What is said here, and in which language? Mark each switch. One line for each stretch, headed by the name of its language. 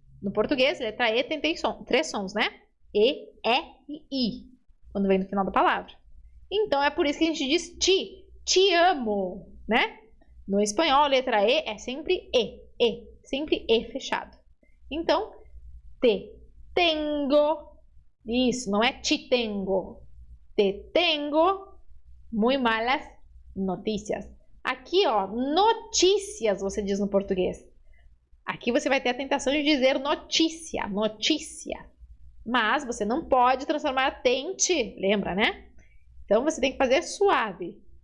Portuguese: No português, a letra E tem três sons, né? E, e I, quando vem no final da palavra. Então, é por isso que a gente diz te amo, né? No espanhol, a letra E é sempre sempre E fechado. Então, te tengo, isso, não é te tengo.
Spanish: Te tengo muy malas noticias.
Portuguese: Aqui, ó, notícias, você diz no português. Aqui você vai ter a tentação de dizer notícia. Mas você não pode transformar T em ti, lembra, né? Então, você tem que fazer suave.